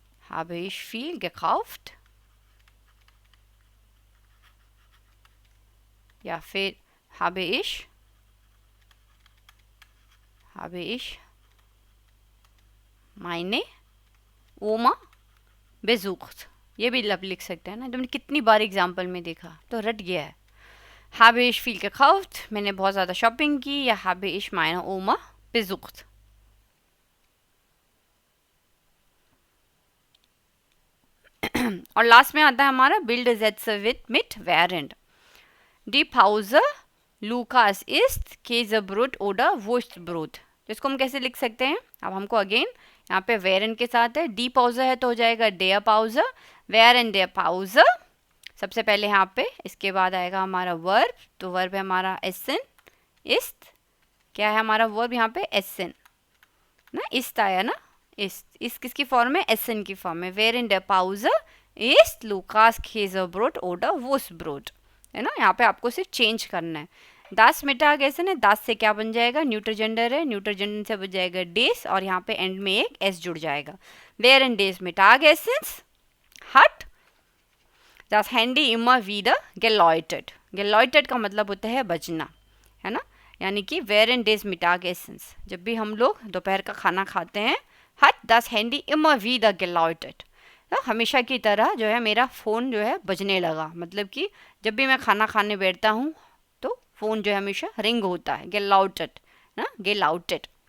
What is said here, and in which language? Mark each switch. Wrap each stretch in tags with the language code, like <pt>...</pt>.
<de>habe ich viel gekauft, या फिर habe ich meine Oma besucht,</de> <hi>ये भी लब लिख सकते हैं ना। तुमने कितनी बार एग्जाम्पल में देखा तो रट गया है।</hi> <de>habe ich viel gekauft,</de> <hi>मैंने बहुत ज़्यादा शॉपिंग की,</hi> <de>या habe ich meine Oma besucht।</de> <hi>और लास्ट में आता है हमारा build Sätze mit während।</hi> <de>Die Pause, Lukas isst Käsebrot oder Wurstbrot।</de> <hi>तो इसको हम कैसे लिख सकते हैं? अब हमको अगेन यहाँ पे während के साथ है, डी पाउज़र है तो हो जाएगा der Pause,</hi> <de>während der Pause</de> <hi>सबसे पहले यहाँ पे, इसके बाद आएगा हमारा वर्ब। तो वर्ब है हमारा essen ist, क्या है हमारा वर्ब यहाँ पे? essen ना, ist आया ना, ist किसकी फॉर्म है? essen की फॉर्म है।</hi> <de>während der Pause ist Lukas Käsebrot oder Wurstbrot, है ना।</de> <hi>यहाँ पे आपको सिर्फ चेंज करना है। दास मिटागेसन है, दास से क्या बन जाएगा? न्यूट्रल जेंडर है, न्यूट्रल जेंडर से बन जाएगा डेस, और यहाँ पे एंड में एक एस जुड़ जाएगा।</hi> <de>während des Mittagessens hat das Handy immer wieder geläutet।</de> <hi>geläutet का मतलब होता है बजना, है ना। यानी कि</hi> <de>während des Mittagessens,</de> <hi>जब भी हम लोग दोपहर का खाना खाते हैं,</hi> <de>hat das Handy immer wieder geläutet,</de> <hi>तो हमेशा की तरह जो है मेरा फ़ोन जो है बजने लगा। मतलब कि जब भी मैं खाना खाने बैठता हूँ तो फ़ोन जो है हमेशा रिंग होता है, geläutet ना, geläutet।</hi>